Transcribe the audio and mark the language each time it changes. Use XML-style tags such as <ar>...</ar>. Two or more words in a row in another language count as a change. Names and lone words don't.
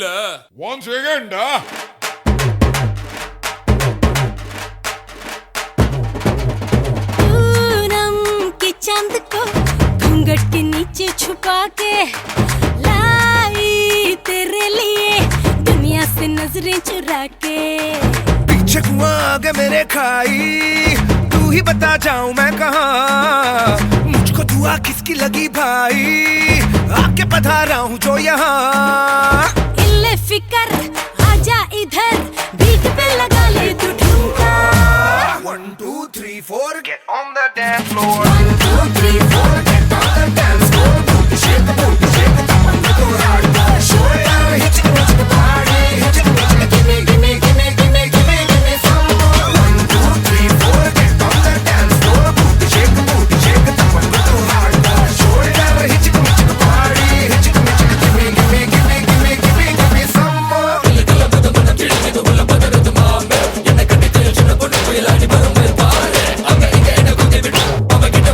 <en>one second</en> <hi>पूनम के चांद को घूंघट के नीचे छुपा के लाई तेरे लिए दुनिया से नजरें चुरा के पीछे कुआं आगे मेरे खाई तू ही बता जाऊं मैं कहाँ मुझको दुआ किसकी लगी भाई आके पधारा हूँ जो यहाँ इल्ले फिकर आजा इधर बीट पे लगा ले तू ठुमका</hi> <en>1 2 3 4 get on the dance floor 1 2 3 4 get on the dance floor shake the top and go hard show it hit the party hit it give me give me give me give me give me give me some more 1 2 3 4 get on the dance floor shake the top and go hard show it hit the party hit it give me give me give me give me give me give me some more</en> <ta>என்ன கட்டி தெரிஞ்சு பொண்ணு புயலாடி வரும் பாரு அங்க இங்க என்ன குத்தி விட்டு</ta>